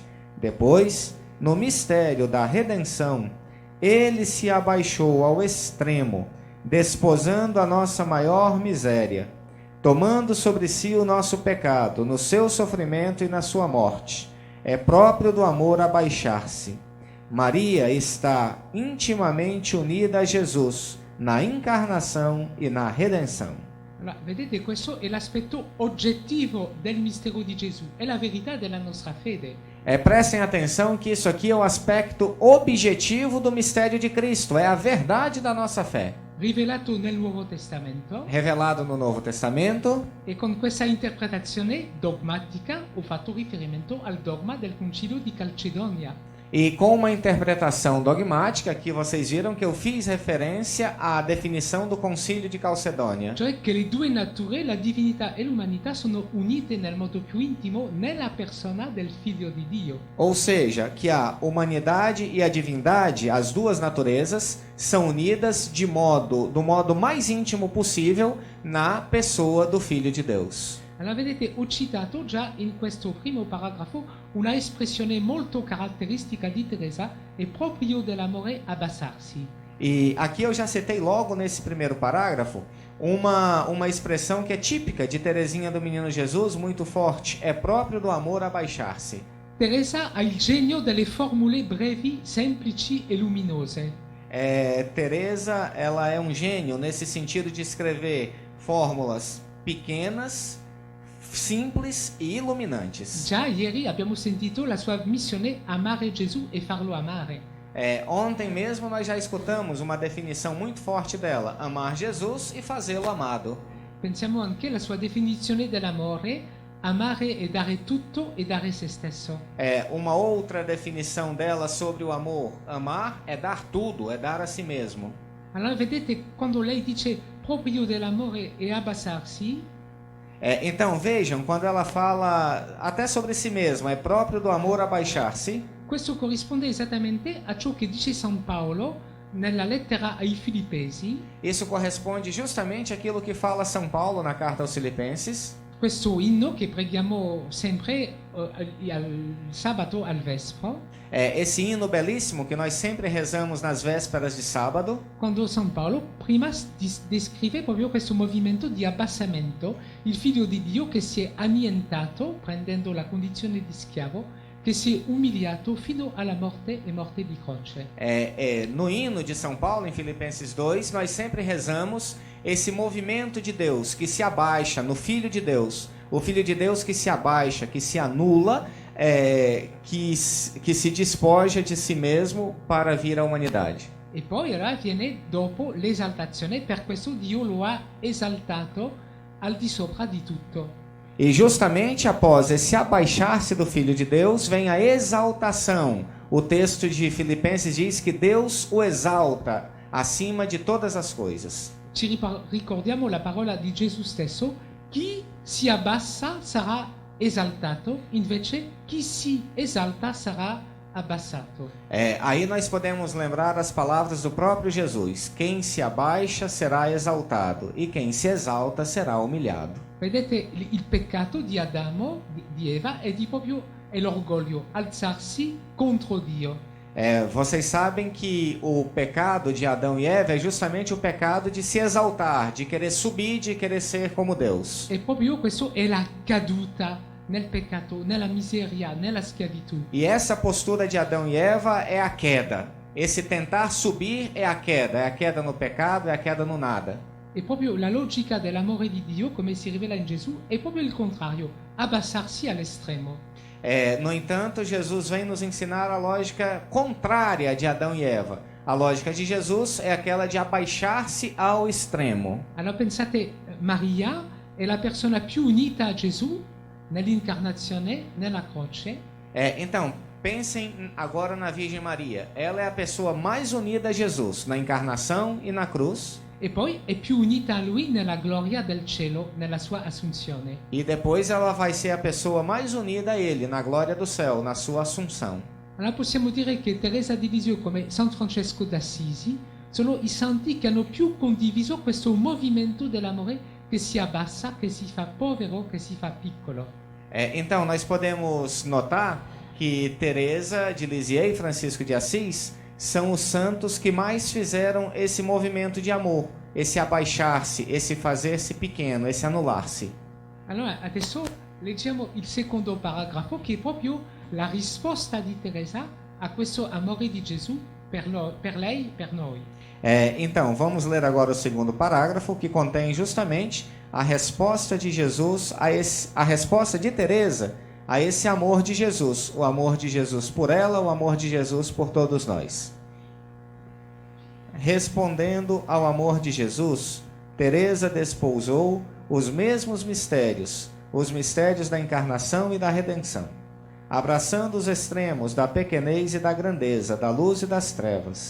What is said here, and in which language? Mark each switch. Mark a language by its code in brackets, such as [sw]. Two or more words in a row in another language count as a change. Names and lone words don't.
[pt] Depois, no mistério da redenção, ele se abaixou ao extremo, desposando a nossa maior miséria, tomando sobre si o nosso pecado, no seu sofrimento e na sua morte. É próprio do amor abaixar-se. Maria está intimamente unida a Jesus, na encarnação e na redenção. [it] Allora, vedete, questo è l'aspetto oggettivo del mistero di Gesù, è la verità della nostra fede. [pt] Prestem atenção que isso aqui é o aspecto objetivo do mistério de Cristo, é a verdade da nossa fé. [it] Rivelato nel Nuovo Testamento, [pt] Revelado no Novo Testamento, [it] e con questa interpretazione dogmatica ho fatto riferimento al dogma del Concilio di Calcedonia. [pt] e com uma interpretação dogmática, que vocês viram que eu fiz referência à definição do Concílio de Calcedônia. [it] Cioè che le due nature, la divinità e l'umanità, sono unite nel modo più intimo nella persona del Figlio di Dio. [pt] Ou seja, que a humanidade e a divindade, as duas naturezas, são unidas do modo mais íntimo possível na pessoa do Filho de Deus. [it] Allora vedete, ho citato già in questo primo paragrafo una espressione molto caratteristica di Teresa, è proprio dell'amore abbassarsi. [pt] E aqui eu já citei logo nesse primeiro parágrafo uma expressão que é típica de Teresinha do Menino Jesus, muito forte, é próprio do amor abaixar-se. [it] Teresa ha il genio delle formule brevi, semplici e luminose. [pt] Teresa, ela é um gênio nesse sentido de escrever fórmulas pequenas, simples e iluminantes. [it] Già ieri abbiamo sentito la sua missione amare Gesù e farlo amare. [pt] Ontem mesmo nós já escutamos uma definição muito forte dela, amar Jesus e fazê-lo amado. [it] Pensiamo anche alla sua definizione dell'amore, amare e dare tutto e dare se stesso. [pt] Uma outra definição dela sobre o amor, amar é dar tudo, é dar a si mesmo. [it] Allora vedete, quando lei dice proprio dell'amore e abbassarsi, [pt] então vejam, quando ela fala até sobre si mesma, é próprio do amor abaixar-se. [it] questo corrisponde esattamente a ciò che dice San Paolo nella lettera ai Filippesi. [pt] Isso corresponde justamente àquilo que fala São Paulo na carta aos Filipenses. [it] Questo inno che preghiamo sempre al sabato al vespro. [pt] Esse hino belíssimo que nós sempre rezamos nas vésperas de sábado. [it] Quando San Paolo prima descrive proprio questo movimento di abbassamento, il figlio di Dio che si è annientato prendendo la condizione di schiavo, che si è umiliato fino alla morte e morte di croce. [pt] No hino de São Paulo, em Filipenses 2, nós sempre rezamos esse movimento de Deus que se abaixa no Filho de Deus. O Filho de Deus que se abaixa, que se anula, que se despoja de si mesmo para vir à humanidade. [it] E poi allora viene dopo l'esaltazione, per questo Dio lo ha esaltato al di sopra di tutto. [pt] E justamente após esse abaixar-se do Filho de Deus, vem a exaltação. O texto de Filipenses diz que Deus o exalta acima de todas as coisas. [it] Ci ricordiamo la parola di Gesù stesso: chi si abbassa sarà esaltato, invece chi si esalta sarà abbassato. [pt] Aí nós podemos lembrar as palavras do próprio Jesus: quem se abaixa será exaltado, e quem se exalta será humilhado. [it] Vedete, il peccato di Adamo, di Eva, è l'orgoglio, alzarsi contro Dio. [pt] Vocês sabem que o pecado de Adão e Eva é justamente o pecado de se exaltar, de querer subir, de querer ser como Deus. [it] E proprio questo è la caduta nel peccato, nella miseria, nella schiavitù. [pt] E essa postura de Adão e Eva é a queda. Esse tentar subir é a queda no pecado, é a queda no nada. [it] E proprio la logica dell'amore di Dio, come si rivela in Gesù, è proprio il contrario, abbassarsi all'estremo. [pt] No entanto, Jesus vem nos ensinar a lógica contrária de Adão e Eva. A lógica de Jesus é aquela de abaixar-se ao extremo. [it] Allora pensate, Maria è la persona più unita a Gesù nell'incarnazione, nella croce. [pt] Então, pensem agora na Virgem Maria. Ela é a pessoa mais unida a Jesus na encarnação e na cruz. [it] E poi è più unita a lui nella gloria del cielo, nella sua assunzione. [pt] E depois ela vai ser a pessoa mais unida a ele na glória do céu, na sua assunção. [it] Allora possiamo dire che Teresa di Lisieux come San Francesco d'Assisi sono i santi che hanno più condiviso questo movimento dell'amore che si abbassa, che si fa povero, che si fa piccolo. [pt] Então nós podemos notar que Teresa de Lisieux e Francisco de Assis são os santos que mais fizeram esse movimento de amor, esse abaixar-se, esse fazer-se pequeno, esse anular-se. [it] Allora adesso leggiamo il secondo paragrafo che è proprio la risposta di Teresa a questo amore di Gesù per lei, per noi. [pt] Então, vamos ler agora o segundo parágrafo, que contém justamente a resposta de Jesus, a resposta de Teresa a esse amor de Jesus, o amor de Jesus por ela, o amor de Jesus por todos nós. Respondendo ao amor de Jesus, Teresa despousou os mesmos mistérios, os mistérios da encarnação e da redenção, abraçando os extremos da pequenez e da grandeza, da luz e das trevas.